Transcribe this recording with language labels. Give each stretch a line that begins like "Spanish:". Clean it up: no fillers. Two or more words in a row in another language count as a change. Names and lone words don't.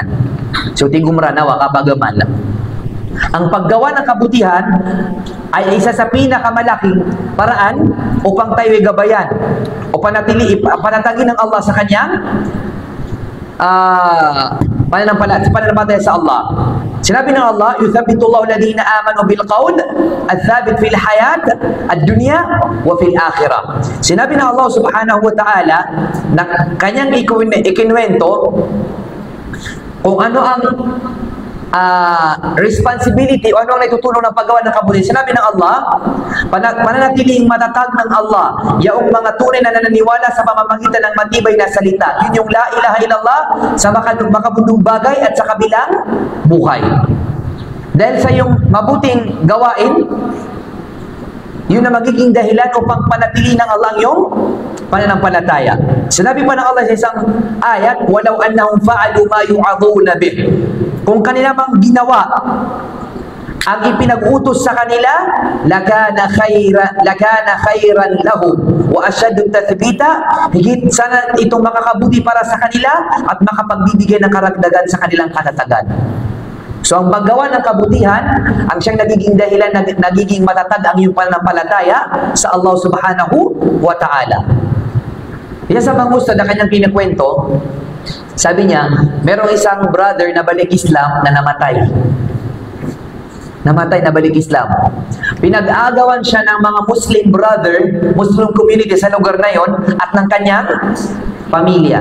Filipino: So, tigumranawa kapagaman. Ang paggawa ng kabutihan ay isa sa pinakamalaking paraan upang tayo'y gabayan o panatagin ng Allah sa kanyang pananampalataya sa Allah. Sinabi ng Allah,
Arabic: يثبت الله الذين آمنوا بالقول الثابت في الحياة الدنيا وفي الآخرة.
Filipino: Sinabi ng Allah
Arabic: سبحانه وتعالى
Filipino: na kanyang ikinwento kung ano ang responsibility o ano ang naitutulong ng paggawa ng kabutihan. Sinabi ng Allah, pananatiling matatag ng Allah yaong mga tunay na nananiwala sa pamamagitan ng matibay na salita. Yun yung
Arabic: لا إله إلا الله
Filipino: sa makabundong bagay at sa kabilang buhay. Dahil sa yung mabuting gawain, yun na magiging dahilan upang panatili ng Allah yung pananampalataya. Sinabi pa ng Allah sa isang ayat,
Arabic: ولو أنهم فعلوا ما يوعظون به.
Filipino: kung kanila mang ginawa ang ipinag-utos sa kanila,
Arabic: لكان خيرا لهم وأشد تثبيتا,
Filipino: higit sana itong makakabuti para sa kanila at makapagbibigay ng karagdagan sa kanilang katatagan. So ang paggawa ng kabutihan, ang siyang nagiging dahilan, nagiging matatag ang iyong pananampalataya sa Allah
Arabic: سبحانه وتعالى.
Filipino: Yan sa mga ustad na kanyang kinikwento, sabi niya, merong isang brother na balik Islam na namatay. Na balik Islam. Pinag-aagawan siya ng mga
English: Muslim brother, Muslim community
Filipino: sa lugar na yon at ng kanyang pamilya.